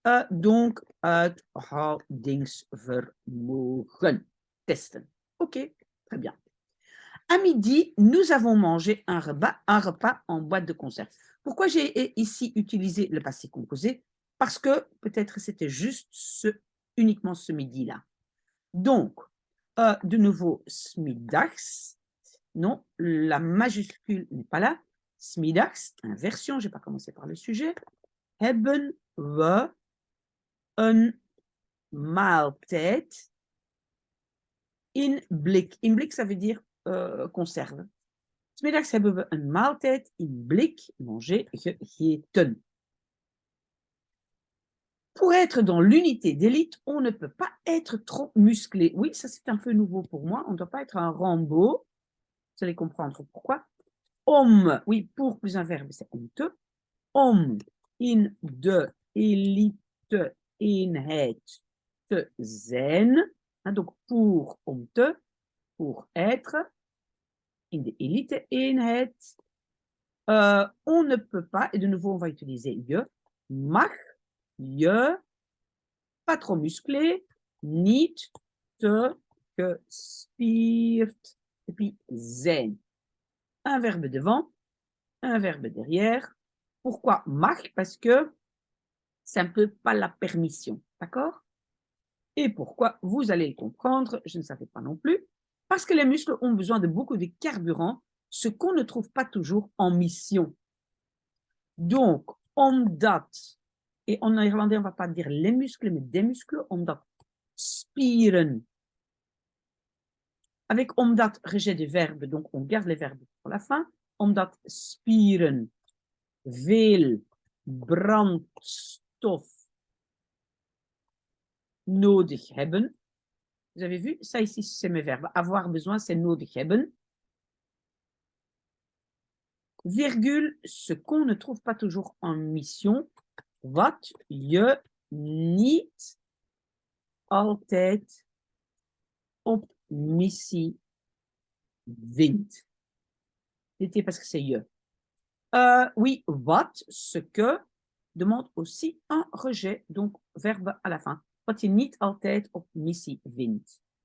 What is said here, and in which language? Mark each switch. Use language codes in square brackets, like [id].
[fr] Donc, uithoudingsvermogen. Testen. OK, très bien. À midi, nous avons mangé un repas en boîte de conserve. Pourquoi j'ai ici utilisé le passé composé? Parce que peut-être c'était juste uniquement ce midi-là. Donc, de nouveau, smiddags. Non, la majuscule n'est pas là. Smiddags, inversion, je n'ai pas commencé par le sujet. [nl] Hebben we een maaltijd in blik. [fr] In blik, ça veut dire conserve. [nl] 's middags hebben we een maaltijd in blik, [fr] manger, [nl] gegeten. [fr] Pour être dans l'unité d'élite, on ne peut pas être trop musclé. Oui, ça c'est un peu nouveau pour moi. On ne doit pas être un Rambo. Vous allez comprendre pourquoi. Om, oui, pour plus un verbe, c'est om te. [nl] Om in de elite eenheid te zijn. [fr] Donc pour om te, pour être. [nl] In de elite eenheid. [fr] On ne peut pas, et de nouveau on va utiliser je, mag, je, pas trop musclé, [nl] niet te gespierd, [fr] et puis zijn. Un verbe devant, un verbe derrière. Pourquoi mag? Parce que c'est un peu pas la permission, d'accord? Et pourquoi? Vous allez le comprendre, je ne savais pas non plus. Parce que les muscles ont besoin de beaucoup de carburant, ce qu'on ne trouve pas toujours en mission. Donc, omdat, et en néerlandais, on ne va pas dire les muscles, mais des muscles, [nl] omdat spieren. [fr] Avec omdat, rejet des verbes, donc on garde les verbes pour la fin. [nl] Omdat spieren veel brandstof nodig hebben. [fr] Vous avez vu, ça ici, c'est mes verbes. Avoir besoin, c'est [nl] nodig hebben. [fr] Virgule, ce qu'on ne trouve pas toujours en mission. [nl] Wat je niet altijd op missie vindt. [fr] C'était parce que c'est je. Oui, wat, ce que, demande aussi un rejet, donc verbe à la fin. [nl] Wat je niet altijd op missie vindt.